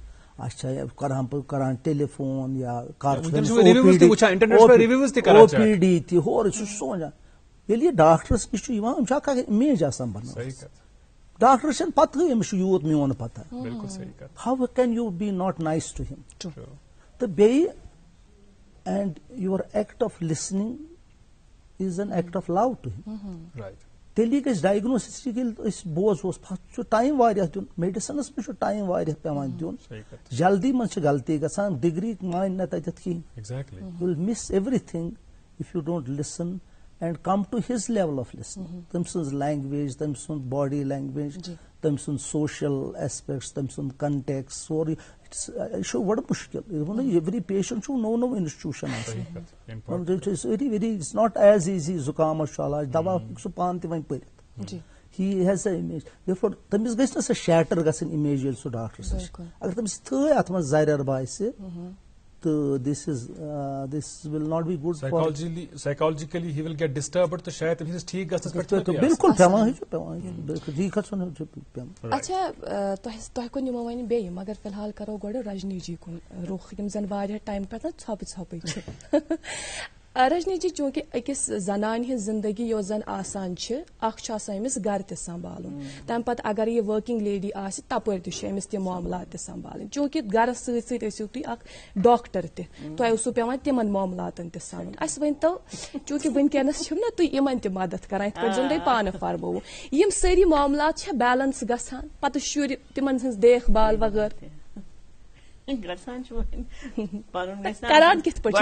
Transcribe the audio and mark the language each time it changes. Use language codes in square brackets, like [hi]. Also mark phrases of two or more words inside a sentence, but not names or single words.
[ks] اچھا کران بہٕ کران ٹیلی فون یا او پی ڈی تہِ ہورٕ سُہ چھُ سونٛچان. ییٚلہِ یہِ ڈاکٹرس نِش چھُ یِوان أمۍ چھُ اکھ امیج آسان بنٲومٕژ. ڈاکٹر چھنہٕ پتہٕ أمِس چھُ یوٗت میون پتہ. [en] how can you be not nice to him. [ks] تہٕ بیٚیہِ [en] and your act of listening is an act of love to him. [ks] تیلی گژھِ ڈائگنوسس ییٚلہِ أسۍ بوزہوس پتہٕ چھُ ٹایم واریاہ دیُن. میڈیسنس منٛز چھُ ٹایم واریاہ پیوان دیُن. جلدی منٛز چھِ غلطی گژھان. ڈگری مانہِ نہٕ تتٮ۪تھ کِہیٖنۍ. [en] you will miss everything if you don't listen and come to his level of listening. [ks] تم سٕنٛز language, تم سُنٛد [en] body language, [ks] تم سُنٛد [en] social aspects, [ks] تم سُنٛد context, سورُے یہِ چھُ بڑٕ مُشکل. [en] every patient [ks] چھُ نوٚو institution آسان. [en] It's not as easy. [ks] زُکامس چھُ علاج دوا ہیٚکہِ سُہ پانہٕ تہِ وۄنۍ پٔرِتھ. [en] He has an image. Therefore [ks] تٔمِس گژھِ نہٕ سۄ shatter گژھٕنۍ image ییٚلہِ سُہ ڈاکٹرس نِش. اگر تٔمِس تھٲے اتھ منٛز زریر باسہِ تہٕ [en] this will not be good. Psychologically he will get disturbed [ks] تو شاید تٔمِس ٹھیک گژھنس پٮ۪ٹھ بالکل پیوان ٹھیک گژھُن پیوان. اچھا تۄہہِ کُن نِمو وۄنۍ بیٚیہِ مگر فی الحال کرو گۄڈٕ رجنی جی کُن رُخ یِم زن واریاہ ٹایم پٮ۪ٹھ ژھۄپہٕ ژھۄپٕے چھِ. رجنی جی چونکہ اکس زنان ہز زندگی یو زن آسان امس گر تہ سنبھالن تمہ پتہ اگر یہ ورکنگ لیڈی آس تپر تہ امس تم معاملات تہ سنبھالن چونکہ گرس ست ست ٲسِو تُہۍ اکھ ڈاکٹر تہ تۄہہِ اوسوٕ پیوان تمن معاملاتن تہ سنُن اسہِ ؤنتو چونکہ ونکیٚنس چھِو نا تُہۍ یِمن تہِ مدد کران یِتھ پٲٹھۍ زن تۄہہِ پانہٕ فرمووُ یِم سٲری معاملات چھا بیلنس گژھان پتہٕ شُرۍ تمن ہٕنٛز دیکھ بھال وغٲرٕ کران کِتھ